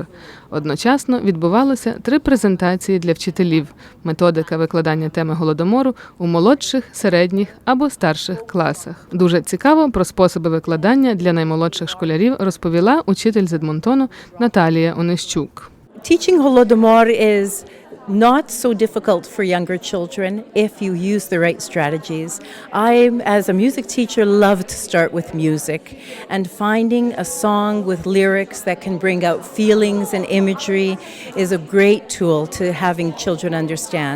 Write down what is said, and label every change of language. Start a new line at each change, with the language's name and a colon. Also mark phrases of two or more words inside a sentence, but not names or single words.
Ukrainian: Одночасно відбувалося 3 презентації для вчителів «Методика викладання теми Голодомору у молодших, середніх або старших класах». Дуже цікаво про способи викладання для наймолодших школярів розповіла учитель з Едмонтону Наталія Онищук.
English: Teaching Holodomor is not so difficult for younger children if you use the right strategies. I, as a music teacher, love to start with music, and finding a song with lyrics that can bring out feelings and imagery is a great tool to having children understand.